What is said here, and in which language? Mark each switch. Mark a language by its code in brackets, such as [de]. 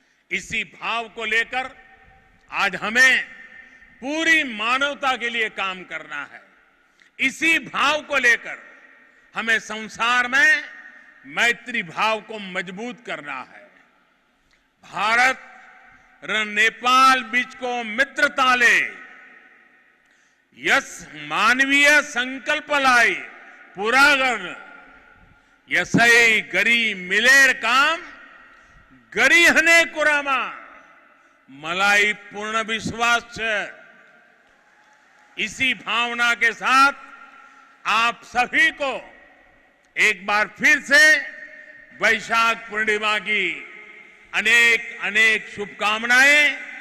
[hi] इसी भाव को लेकर आज हमें पूरी मानवता के लिए काम करना है। इसी भाव को लेकर हमें संसार में मैत्री भाव को मजबूत करना है। [ne] भारत र नेपाल बीचको मित्रताले यस मानवीय संकल्पलाई पूरा गर्न यसै गरी मिलेर काम गरिहने कुरामा मलाई पूर्ण विश्वास है। [hi] इसी भावना के साथ आप सभी को एक बार फिर से वैशाख पूर्णिमा की अनेक अनेक शुभकामनाएं।